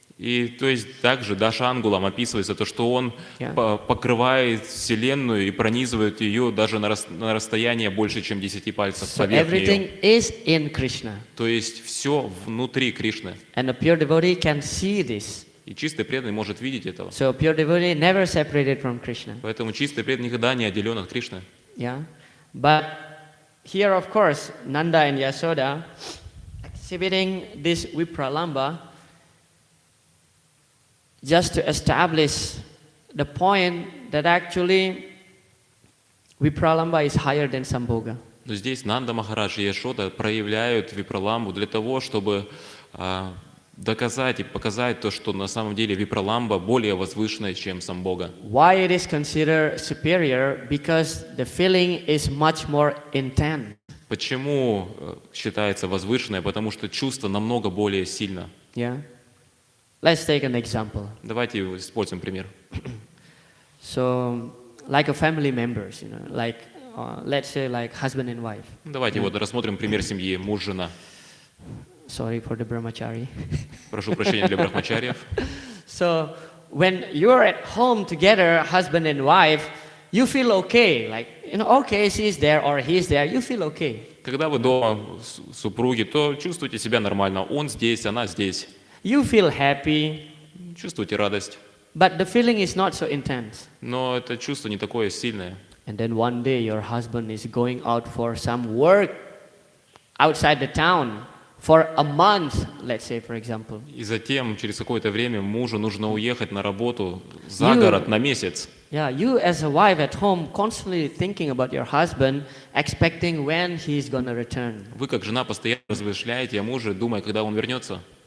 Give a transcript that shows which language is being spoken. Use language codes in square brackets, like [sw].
[ru] И то есть также Дашангулам описывается то, что он покрывает Вселенную и пронизывает ее даже на расстояние больше, чем 10 пальцев [en] So [ru] поверх [en] everything [ru] нее. [en] is in Krishna. [ru] То есть все внутри Кришны. [en] And a pure devotee can see this. [ru] И чистый преданный может видеть этого. [en] So pure devotee never separated from Krishna. [ru] Поэтому чистый преданный никогда не отделен от Кришны. [en] Yeah. But here, of course, Nanda and Yasoda exhibiting this Vipralamba just to establish the point that actually Vipralamba is higher than Sambhoga. [ru] Но здесь Нанда Махарадж и Яшода проявляют Випраламбу для того, чтобы доказать и показать то, что на самом деле Випраламба более возвышенная, чем Самбога. [en] Why it is considered superior? Because the feeling is much more intense. [ru] Почему считается возвышенной? Потому что чувство намного более сильно. [en] Yeah. Let's take an example. [ru] Давайте используем пример. [en] So, like a family members, like let's say like husband and wife. [ru] Давайте вот рассмотрим пример семьи муж-жена. [en] Sorry for the brahmachari. [ru] Прошу прощения для брахмачариев. [en] So, when you're at home together, husband and wife, you feel okay. Like, okay, she's there or he's there, you feel okay. [ru] Когда вы дома, супруги, то чувствуйте себя нормально. Он здесь, она здесь. [en] You feel happy, [ru] Чувствуйте радость. [en] but the feeling is not so intense. [ru] Но это чувство не такое сильное. [en] And then one day your husband is going out for some work outside the town for a month, let's say, for example. [ru] И затем, через какое-то время, мужу нужно уехать на работу за город на месяц. [en] Yeah, you as a wife at home constantly thinking about your husband, expecting when he's going to return. [ru] Вы, как жена, постоянно размышляете о муже, думая, когда он вернется.